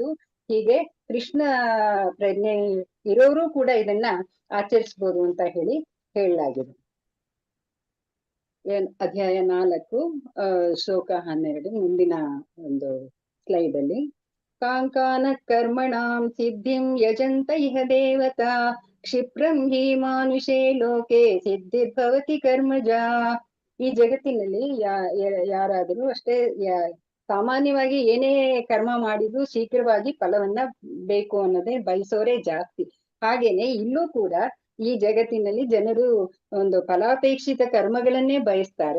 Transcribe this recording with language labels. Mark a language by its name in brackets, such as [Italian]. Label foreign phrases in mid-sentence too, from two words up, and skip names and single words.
[Kannada] ಹೀಗೆ ಕೃಷ್ಣ ಪ್ರಜ್ಞೆ ಇರೋರು ಕೂಡ ಇದನ್ನ ಆಚರಿಸ್ಬೋದು ಅಂತ ಹೇಳಲಾಗಿದೆ. ಅಧ್ಯಾಯ 4 ಶ್ಲೋಕ 12 ಮುಂದಿನ ಒಂದು ಸ್ಲೈಡ್ ಅಲ್ಲಿ, [Sanskrit] ಕಾಂಕಾನ ಕರ್ಮಣಾಂ ಸಿದ್ಧಿಂ ಯಜಂತ ಇಹ ದೇವತಾ ಕ್ಷಿಪ್ರಂ ಹಿ ಮಾನುಷೇ ಲೋಕೆ ಸಿದ್ಧಿರ್ಭವತಿ ಕರ್ಮಜ. [Kannada] ಈ ಜಗತ್ತಿನಲ್ಲಿ ಯಾರಾದರೂ ಅಷ್ಟೇ ಸಾಮಾನ್ಯವಾಗಿ ಏನೇ ಕರ್ಮ ಮಾಡಿದ್ರು ಶೀಘ್ರವಾಗಿ ಫಲವನ್ನ ಬೇಕು ಅನ್ನೋದೇ ಬಯಸೋರೇ ಜಾಸ್ತಿ. ಹಾಗೇನೆ ಇಲ್ಲೂ ಕೂಡ ಈ ಜಗತ್ತಿನಲ್ಲಿ ಜನರು ಒಂದು ಫಲಾಪೇಕ್ಷಿತ ಕರ್ಮಗಳನ್ನೇ ಬಯಸ್ತಾರೆ.